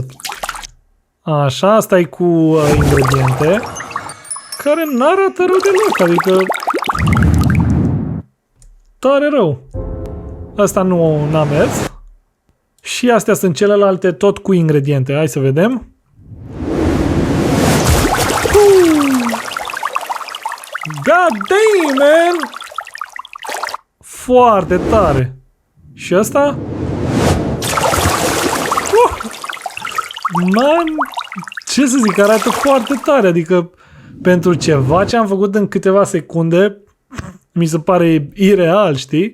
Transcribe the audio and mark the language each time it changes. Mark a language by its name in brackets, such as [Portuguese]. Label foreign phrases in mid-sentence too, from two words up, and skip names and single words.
[Romanian] Așa, asta e cu ingrediente care n-arată rău deloc, adică tare rău. Asta nu n-a mers. Și astea sunt celelalte tot cu ingrediente. Hai să vedem. [English] God damn, man! [Romanian] Foarte tare. Și asta? Man, ce să zic, arată foarte tare, adică pentru ceva ce am făcut în câteva secunde mi se pare ireal, știi?